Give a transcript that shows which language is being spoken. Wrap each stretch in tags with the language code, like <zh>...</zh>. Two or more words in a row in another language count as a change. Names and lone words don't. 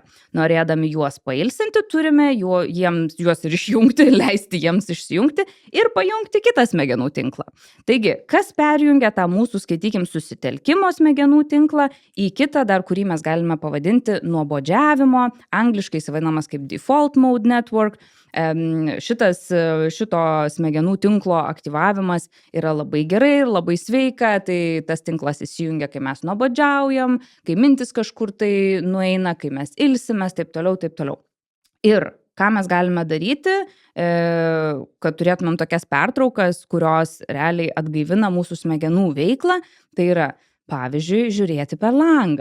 <lt>Norėdami juos pailsinti, turime juos ir išjungti, leisti jiems išsijungti ir pajungti kitą smegenų tinklą. Taigi, kas perjungia tą mūsų, skaitykim, susitelkimo smegenų tinklą į kitą, dar kurį mes galime pavadinti nuobodžiavimo, angliškai jis vadinamas kaip</lt> <en>default mode network.</en> <lt>Šito smegenų tinklo aktyvavimas yra labai gerai ir labai sveika, tai tas tinklas įsijungia, kai mes nuobodžiaujam, kai mintis kažkur tai nueina, kai mes ilsimės, taip toliau, taip toliau. Ir ką mes galime daryti, kad turėtumėm tokias pertraukas, kurios realiai atgaivina mūsų smegenų veiklą, tai yra, pavyzdžiui, žiūrėti per langą.</lt>